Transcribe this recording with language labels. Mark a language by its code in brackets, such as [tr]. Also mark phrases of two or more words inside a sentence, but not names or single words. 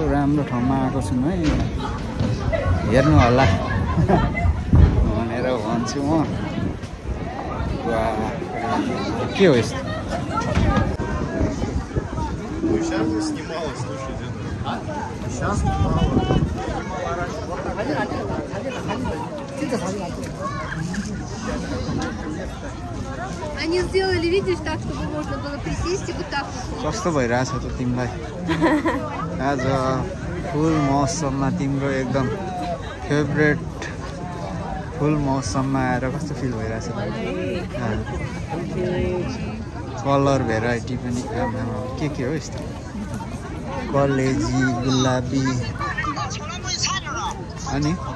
[ne] राम्रो ठाउँमा आएको छौँ है हेर्नु होला भनेर भन्छु म के हो यस्तो [ru] Они сделали, видишь, так, чтобы можно было присесть и вот так вот. [ne] कस्तो भइरहेछ त तिमीलाई आज फुल मौसममा तिम्रो एकदम फेभरेट फुल मौसममा आएर कस्तो फिल भइरहेछ [en] colour variety [ne] पनि के हो यस्तो कलेजी गुलाबी अनि